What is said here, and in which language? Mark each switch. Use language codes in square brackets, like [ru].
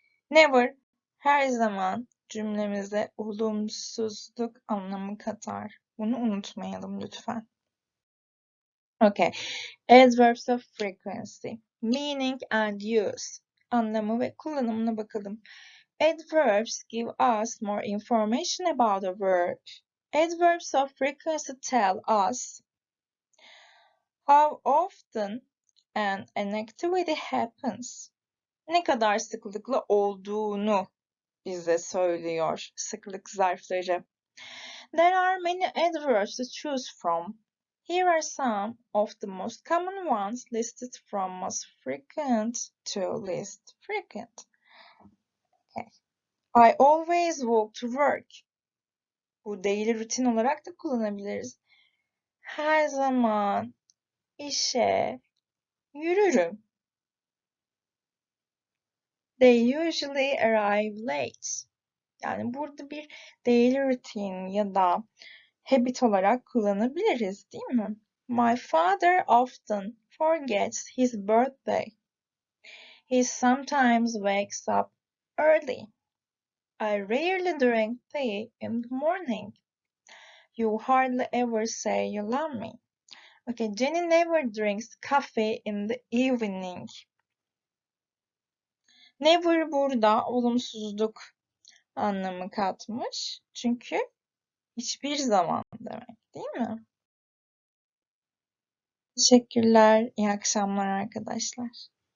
[tr] Never her zaman cümlemize olumsuzluk anlamı katar. Bunu unutmayalım lütfen. Okay. [en] Adverbs of frequency. Meaning and use. [tr] Anlamı ve kullanımına bakalım. [en] Adverbs give us more information about a word. Adverbs of frequency tell us how often an activity happens. [tr] Ne kadar sıklıkla olduğunu bize söylüyor sıklık zarfları. [en] There are many adverbs to choose from. Here are some of the most common ones listed from most frequent to least frequent. Okay. I always walk to work. [tr] Bu daily rutin olarak da kullanabiliriz. Her zaman işe yürürüm. [en] They usually arrive late. [tr] Yani burada bir [en] daily routine [tr] ya da habit olarak kullanabiliriz, değil mi? [en] My father often forgets his birthday. He sometimes wakes up early. I rarely drink tea in the morning. You hardly ever say you love me. Okay, Jenny never drinks coffee in the evening. [tr] Never burada olumsuzluk anlamı katmış. Çünkü hiçbir zaman demek, değil mi? Teşekkürler. İyi akşamlar arkadaşlar.